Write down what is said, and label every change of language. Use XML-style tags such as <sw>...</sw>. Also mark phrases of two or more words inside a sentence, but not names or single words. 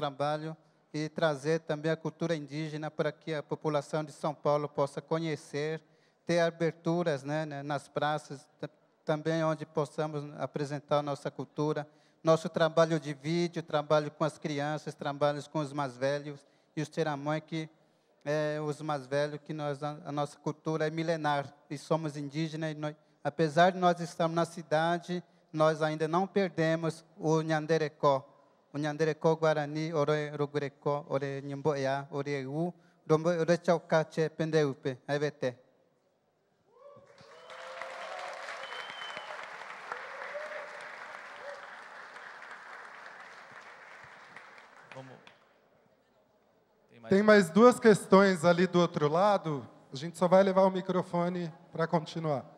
<pt>trabalho e trazer também a cultura indígena para que a população de São Paulo possa conhecer, ter aberturas, né, nas praças, também onde possamos apresentar a nossa cultura, nosso trabalho de vídeo, trabalho com as crianças, trabalhos com os mais velhos e os tiramões, que os mais velhos, que a nossa cultura é milenar e somos indígenas. E apesar de nós estarmos na cidade, nós ainda não perdemos o Nhanderecó.</pt> <gn>O Nhanderecó Guarani, Ore Rugurecó, Ore Nhimboia, Ore Eu, Ore Chaucache, Pendeupe, Evete.</gn> <pt>Tem mais 2 questões ali do outro lado. A gente só vai levar o microfone para continuar.</pt>